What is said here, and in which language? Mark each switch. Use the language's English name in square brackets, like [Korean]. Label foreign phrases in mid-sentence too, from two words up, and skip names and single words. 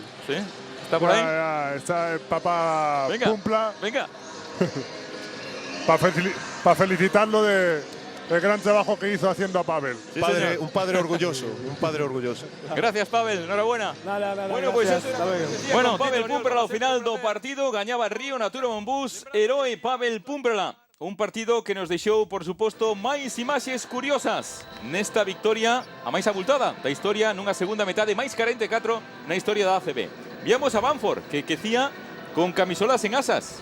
[Spanish] ¿Sí? ¿Está por ahí? Ya, está el papá Púmprala. Venga. Para felicitarlo del gran trabajo que hizo haciendo a Pavel. Sí, un padre orgulloso, un padre orgulloso. Gracias, Pavel, enhorabuena. Nada, bueno, pues gracias. bueno, [Galician] Pavel Púmprala ao final do partido gañaba Río Natura Monbús, heroe Pavel Púmprala. Un partido que nos deixou, por suposto, máis imaxes curiosas nesta victoria, a máis abultada da historia, nunha segunda metade máis 44 na historia da ACB. Viamos a Banford, que quecía con camisolas en asas.